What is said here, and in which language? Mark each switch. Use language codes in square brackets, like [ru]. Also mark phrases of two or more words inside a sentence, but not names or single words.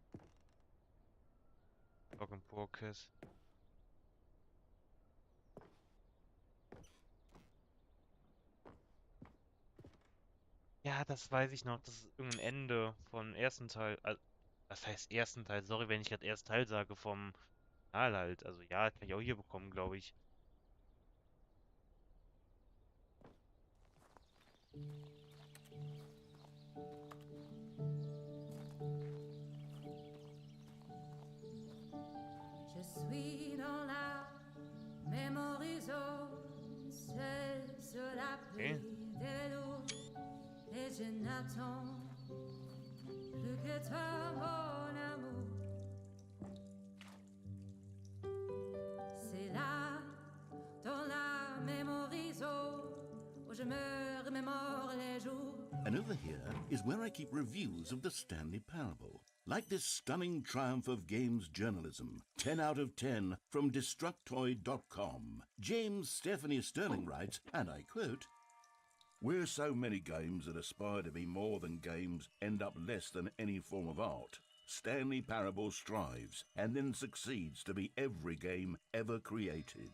[de] Log and Podcast. Ja, das weiß ich noch. Das ist irgendein Ende vom ersten Teil. Was heißt ersten Teil? Sorry, wenn ich gerade ersten Teil sage, vom Kanal halt. Also ja, kann ich auch hier bekommen, glaube ich. [fr] Je suis dans la [en] memory zone, [fr] seul sur la pluie des loups, et je n'attends plus que toi, mon amour. C'est là, dans la [en] memory zone, [fr] où je me remémore les jours. [en] And over here is where I keep reviews of the Stanley Parable. Like this stunning triumph of games journalism, 10 out of 10 from Destructoid.com. James Stephanie Sterling writes, and I quote, "Where so many games that aspire to be more than games end up less than any form of art, Stanley Parable strives and then succeeds to be every game ever created."